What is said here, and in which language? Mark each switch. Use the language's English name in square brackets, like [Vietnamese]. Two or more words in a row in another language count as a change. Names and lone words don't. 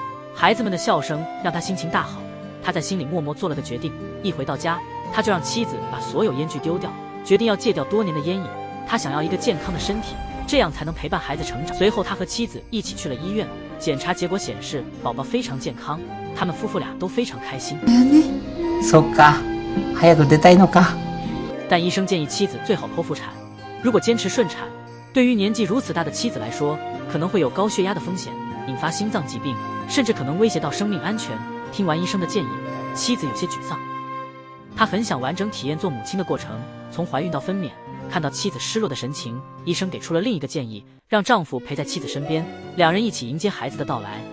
[Chinese] 孩子们的笑声让他心情大好。他在心里默默做了个决定，一回到家，他就让妻子把所有烟具丢掉，决定要戒掉多年的烟瘾。他想要一个健康的身体，这样才能陪伴孩子成长。随后他和妻子一起去了医院，检查结果显示宝宝非常健康，他们夫妇俩都非常开心。 [Japanese] そうか、早く出たいのか。 [Chinese] 但医生建议妻子最好剖腹产，如果坚持顺产，对于年纪如此大的妻子来说，可能会有高血压的风险，引发心脏疾病，甚至可能威胁到生命安全。听完医生的建议，妻子有些沮丧。她很想完整体验做母亲的过程，从怀孕到分娩， 看到妻子失落的神情，医生给出了另一个建议，让丈夫陪在妻子身边，两人一起迎接孩子的到来。